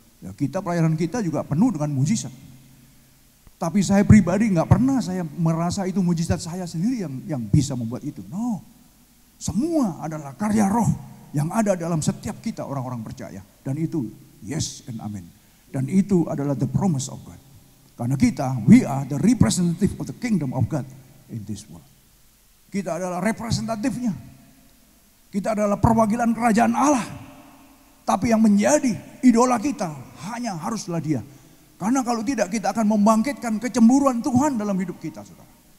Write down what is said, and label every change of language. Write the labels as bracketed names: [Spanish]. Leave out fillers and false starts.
[Indonesian] Ya, pelayanan kita juga penuh dengan mujizat. Tapi saya pribadi nggak pernah saya merasa itu mujizat saya sendiri yang bisa membuat itu. [English] No. [Indonesian] Semua adalah karya roh yang ada dalam setiap kita orang-orang percaya. Dan itu [English] yes and amen. [Indonesian] Dan itu adalah [English] the promise of God. [Indonesian] Karena kita, [English] we are the representative of the kingdom of God in this world. [Indonesian] Kita adalah representatifnya. Kita adalah perwakilan kerajaan Allah. Tapi yang menjadi idola kita hanya haruslah Dia. Karena kalau tidak kita akan membangkitkan kecemburuan Tuhan dalam hidup kita, saudara.